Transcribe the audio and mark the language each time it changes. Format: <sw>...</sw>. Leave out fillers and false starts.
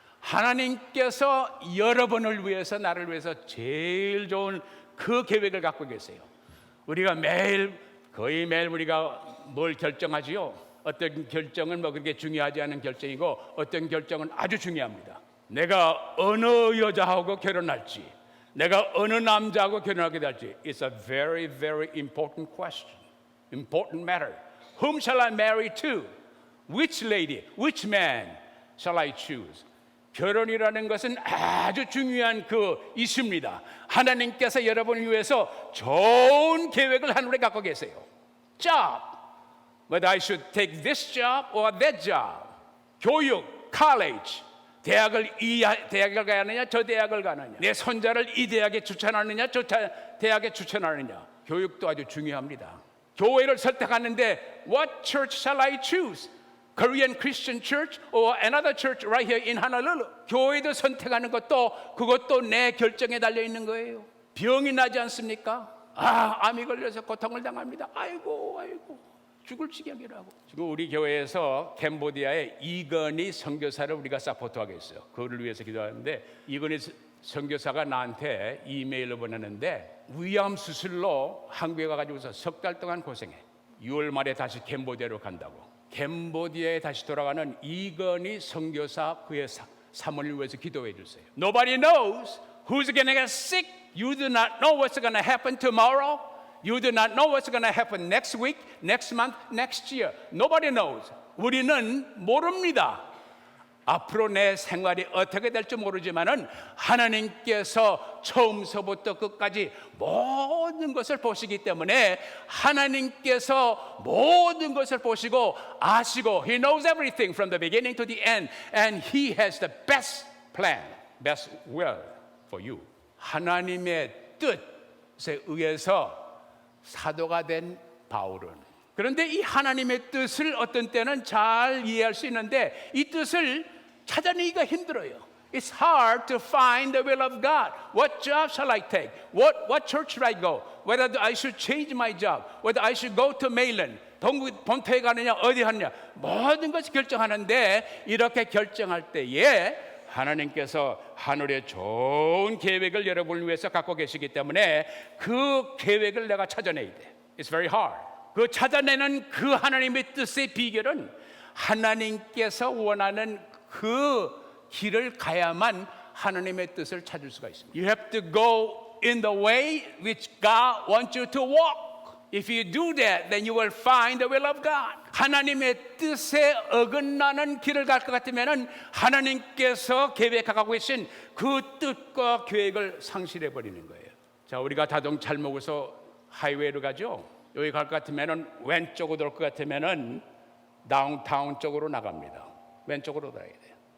<ko>하나님께서 여러분을 위해서, 나를 위해서 제일 좋은 그 계획을 갖고 계세요. 우리가 거의 매일 우리가 뭘 결정하지요? 어떤 결정은 뭐 그렇게 중요하지 않은 결정이고 어떤 결정은 아주 중요합니다. 내가 어느 여자하고 결혼할지, 내가 어느 남자하고 결혼하게 될지.</ko> <en>It's a very, very important question, important matter. Whom shall I marry to? Which lady, which man shall I choose?</en> <ko>결혼이라는 것은 아주 중요한 그 이슈입니다. 하나님께서 여러분을 위해서 좋은 계획을 하늘에 갖고 계세요.</ko> <en>Job, whether I should take this job or that job.</en> <ko>교육, college, 대학을 가야 하느냐, 저 대학을 가느냐. 내 손자를 이 대학에 추천하느냐, 저 대학에 추천하느냐. 교육도 아주 중요합니다. 교회를 선택하는데</ko> <en>what church shall I choose? Korean Christian Church or another church right here in Honolulu.</en> <ko>교회도 선택하는 그것도 내 결정에 달려 있는 거예요. 병이 나지 않습니까? 암이 걸려서 고통을 당합니다. 아이고 죽을 지경이라고. 지금 우리 교회에서 캄보디아의 이건희 선교사를 우리가 사포트하고 있어요. 그를 위해서 기도하는데, 이건희 선교사가 나한테 이메일을 보내는데 위암 수술로 한국에 가가지고서 3달 동안 고생해. 6월 말에 다시 캄보디아로 간다고. 캄보디아에 다시 돌아가는 이건희 선교사 그의 사모님을 위해서 기도해 주세요.</ko> <en>Nobody knows who's going to get sick. You do not know what's going to happen tomorrow. You do not know what's going to happen next week, next month, next year. Nobody knows.</en> <ko>우리는 모릅니다. 앞으로 내 생활이 어떻게 될지 모르지만은 하나님께서 처음서부터 끝까지 모든 것을 보시기 때문에 하나님께서 모든 것을 보시고 아시고</ko> <en>He knows everything from the beginning to the end and He has the best plan, best will for you.</en> <ko>하나님의 뜻에 의해서 사도가 된 바울은 그런데 이 하나님의 뜻을 어떤 때는 잘 이해할 수 있는데 이 뜻을 찾아내기가 힘들어요.</ko> <en>It's hard to find the will of God. What job shall I take? What church should I go? Whether I should change my job? Whether I should go to Mainland?</en> <ko>본토에 가느냐 어디 하느냐 모든 것을 결정하는데 이렇게 결정할 때에 하나님께서 하늘의 좋은 계획을 여러분을 위해서 갖고 계시기 때문에 그 계획을 내가 찾아내야 돼.</ko> <en>It's very hard.</en> <ko>그 찾아내는 그 하나님의 뜻의 비결은 하나님께서 원하는 그 길을 가야만 하나님의 뜻을 찾을 수가 있습니다.</ko> <en>You have to go in the way which God wants you to walk. If you do that, then you will find the will of God.</en> <ko>하나님의 뜻에 어긋나는 길을 갈 것 같으면은 하나님께서 계획하고 계신 그 뜻과 계획을 상실해 버리는 거예요. 자, 우리가 자동차를 몰고서 하이웨이로 가죠. 여기 갈 것 같으면은 왼쪽으로 돌 것 같으면은 다운타운 쪽으로 나갑니다. 왼쪽으로 가야 돼요.</ko>